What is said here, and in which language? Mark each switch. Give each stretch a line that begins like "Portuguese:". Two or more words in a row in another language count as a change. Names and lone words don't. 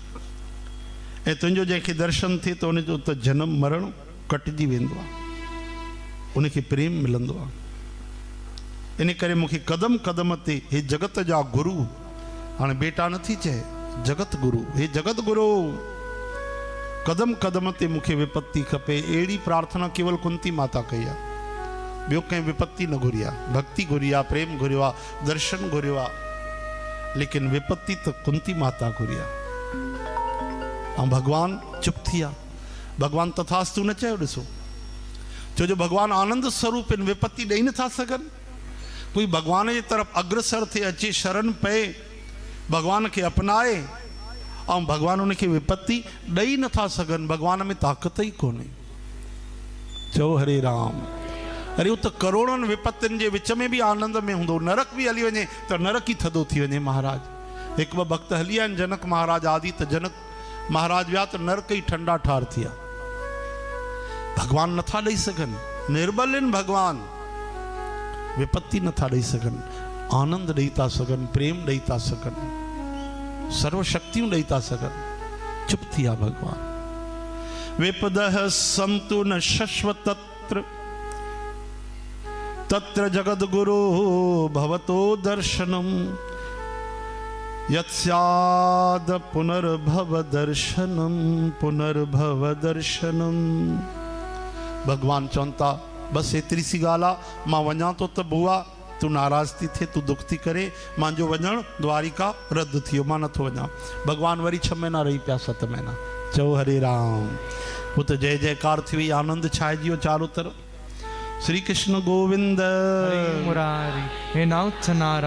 Sindhi: ऐं तुंहिंजो जंहिंखे दर्शन थिए त उनजो त जनम मरण कटिजी वेंदो आहे, उनखे प्रेम मिलंदो आहे। इन करे मूंखे कदम कदम ते, हे जगत जा गुरु, हाणे बेटा नथी चए, जगत गुरु, हे जगत गुरु, कदम कदम ते मूंखे विपत्ति खपे। अहिड़ी प्रार्थना केवल कुंती माता कई आहे, ॿियो कंहिं विपत्ति न घुरी आहे। भक्ति घुरी आहे, प्रेम घुरियो आहे, दर्शन घुरियो आहे, लेकिन विपत्ति त कुंती माता घुरी आहे। ऐं भगवान चुप थी आहे। भगवान तथास्तु न चयो। ॾिसो, छो जो भगवान आनंद स्वरूप इन विपत्ति ॾेई नथा सघनि। कोई भगवान जे तरफ़ अग्रसर थे, अचे, शरण पए, भगवान खे अपनाए, ऐं भगवान उनखे विपत्ति ॾेई नथा सघनि। भगवान में ताक़त ई कोन्हे। चओ हरे राम। अरे उहो त करोड़नि विपत्तियुनि जे विच में बि आनंद में हूंदो। नरक बि हली वञे त नरक ई थधो थी वञे। महाराज हिकु ॿ भक्त हली आहिनि जनक महाराज आदि, त जनक महाराज विया त नरक ई ठंडा ठार थी विया। भगवान नथा ॾेई सघनि, निर्बल आहिनि भगवान, विपत्ति नथा ॾेई सघनि, आनंद ॾेई था सघनि, प्रेम ॾेई था सघनि, सर्व शक्तियूं ॾेई था सघनि। चुप थी आहे भगवान।
Sanskrit: विपदः संतु न शश्वतत्र, तत्र जगद्गुरो भवतो दर्शनम, यत्स्याद पुनर्भव दर्शनम, पुनर्भव दर्शनम।
Sindhi: भगवान चवंता बस एतिरी सी ॻाल्हि आहे, मां वञा थो त बुआ तू नाराज़ थी थिए, तू दुख थी करे, मुंहिंजो वञणु द्वारिका रद्द थी वियो, मां नथो वञा। भगवान वरी 6 महीना रही पिया, 7 महीना। चओ हरे राम।
Hindi: वो तो
Sindhi: जय जयकार थी वई, आनंद छाइजी वियो
Hindi: चारों तरफ।
Sindhi: श्री कृष्ण गोविंद हरे मुरारी, हे नाथ नारायण।